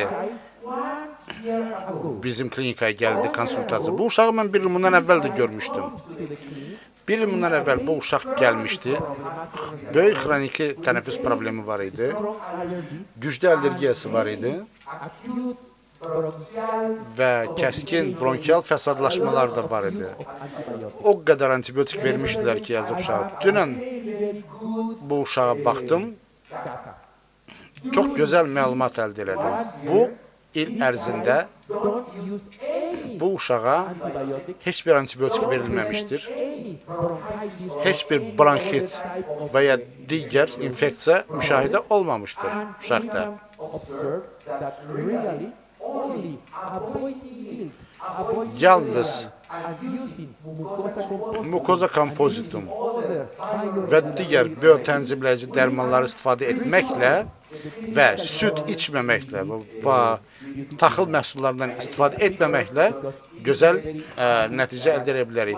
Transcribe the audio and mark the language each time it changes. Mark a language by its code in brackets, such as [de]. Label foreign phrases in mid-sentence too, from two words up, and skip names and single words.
[en] Child 1 year ago [az] Bizim klinikaya gəldi konsultasiya. Bu uşağı mən bir il bundan əvvəl də görmüşdüm. [en] comes to the clinic. [az] Bir il bundan əvvəl bu uşaq gəlmişdi. Böyük xroniki tənəffüs problemi var idi. [en] Strong allergy, [az] Güclü allergiyası var idi [en] acute bronchial [az] və kəskin bronkial fəsadlaşmalar da var idi. antibiotics. O qədər antibiotik vermişdilər ki, yazıq uşağa. Dünən [en] Very good [az] bu uşağa baxdım, data. çox gözəl məlumat əldə elədim. Bu il ərzində [en] Don't use any [az] bu uşağa antibiotic, heç bir antibiotik verilməmişdir. [en] any bronchitis [az] heç bir bronxit və ya digər infeksiya müşahidə olmamışdır uşaqda. Yalnız mukoza kompozitum və digər biotənzimləyici dərmanları istifadə etməklə və süd içməməklə, taxıl məhsullarından istifadə etməməklə gözəl nəticə əldə edə bilərik.